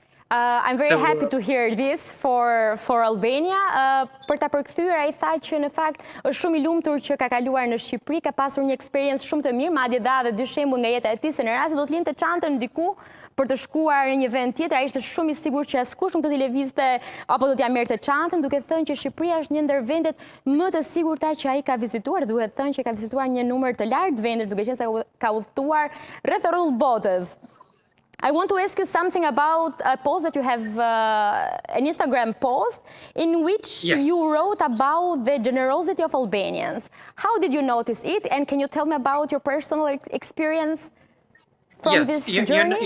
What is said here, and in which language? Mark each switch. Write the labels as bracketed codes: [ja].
[en] I'm very happy to hear this for Albania. [sq] Për ta përkthyer, ai tha që në fakt është shumë I lumtur që ka kaluar në Shqipëri, ka pasur një eksperiencë shumë të mirë, madje dha edhe 2 shembull nga jeta e tij se në rast se do të linte çantën diku për të shkuar në një vend tjetër, ai ishte shumë I sigurt që askush nuk do t'i lëvizte apo do t'ia merrte çantën, duke thënë që Shqipëria është një ndër vendet më të sigurta që ai ka vizituar, duhet thënë që ka vizituar një numër të lartë vendesh, duke qenë se ka udhëtuar rreth rrugë botës. [en] I want to ask you something about a post that you have, an Instagram post, in which you wrote about the generosity of Albanians. How did you notice it? And can you tell me about your personal experience from this journey?